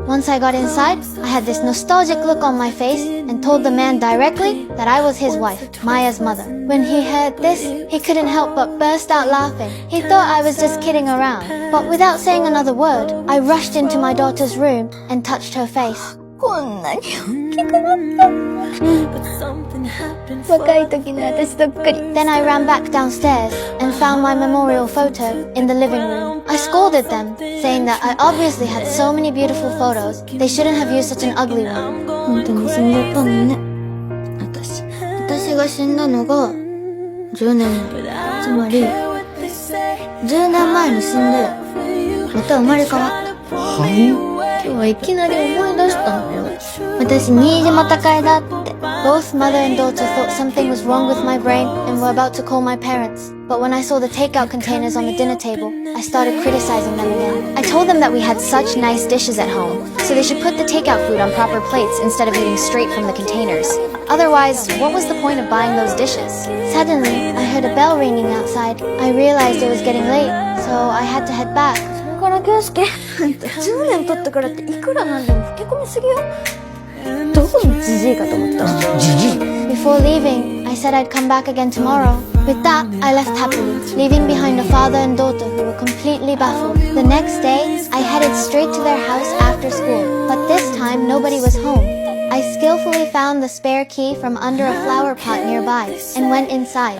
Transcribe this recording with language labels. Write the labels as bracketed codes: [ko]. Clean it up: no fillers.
[en] Once I got inside, I had this nostalgic look on my face and told the man directly that I was his wife, Maya's mother. When he heard this, he couldn't help but burst out laughing. He thought I was just kidding around. But without saying another word, I rushed into my daughter's room and touched her face. [ja] こんなに大きくなった。若い時の私そっくり。 [en] Then I ran back downstairs and found my memorial photo in the living room. I scolded them, saying that I obviously had so many beautiful photos. They shouldn't have used such an ugly one. [ja] 本当に死んじゃったのね。私が死んだのが10年前。つまり10年前に死んでまた生まれ変わった。はい。今日はいきなり思い出したのよ。私、新島高江だって。 [en] Both mother and daughter thought something was wrong with my brain and were about to call my parents. But when I saw the takeout containers on the dinner table, I started criticizing them again. I told them that we had such nice dishes at home, so they should put the takeout food on proper plates instead of eating straight from the containers. Otherwise, what was the point of buying those dishes? Suddenly, I heard a bell ringing outside. I realized it was getting late, so I had to head back. [ja] これから圭介、あんた10年経ったからっていくらなんでも老け込みすぎよ。どこのジジイかと思った。ジジイ [en] Before leaving, I said I'd come back again tomorrow. With that, I left happily, leaving behind a father and daughter who were completely baffled. The next day, I headed straight to their house after school, but this time nobody was home. I skillfully found the spare key from under a flower pot nearby and went inside.